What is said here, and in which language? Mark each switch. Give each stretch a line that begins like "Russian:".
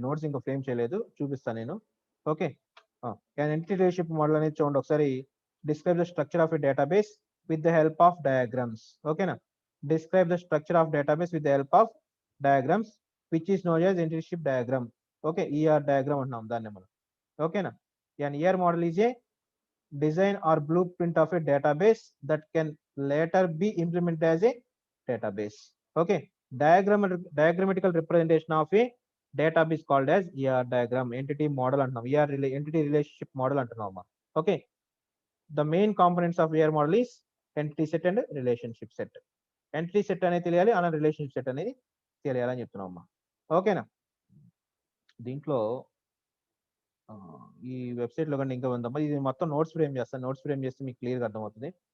Telugu: ఇది నోట్స్ ఇంకా ఫ్రేమ్ చేయలేదు, చూపిస్తాను నేను. ఓకే, ఎంటిటీ రిలేషన్షిప్ మోడల్ అనేది చూడండి ఒకసారి.
English: Describe the structure of a database with the help of diagrams. ఓకేనా, describe the structure of database with the help of diagrams which is known as entity relationship diagram.
Telugu: Okay, ER diagram అంటున్నాం దాన్ని మనం.
English: ఓకేనా, an ER model is a design or blueprint of a database that can later be implemented as a database. Okay, diagrammatical representation of a database called as ER diagram. Entity model
Telugu: అంటున్నాం.
English: entity relationship model
Telugu: అంటున్నాం.
English: Okay, the main components of ER model is entity set and relationship set.
Telugu: Entity set అనేది తెలియాలి, అలా relationship set అనేది తెలియాలని చెప్తున్నాం అమ్మా. ఓకేనా, దీంట్లో ఈ వెబ్సైట్ లో కానీ ఇంకా ఉందమ్మా. ఇది మొత్తం నోట్స్ ఫ్రేమ్ చేస్తాను. నోట్స్ ఫ్రేమ్ చేస్తే మీకు క్లియర్ గా అర్థమవుతుంది.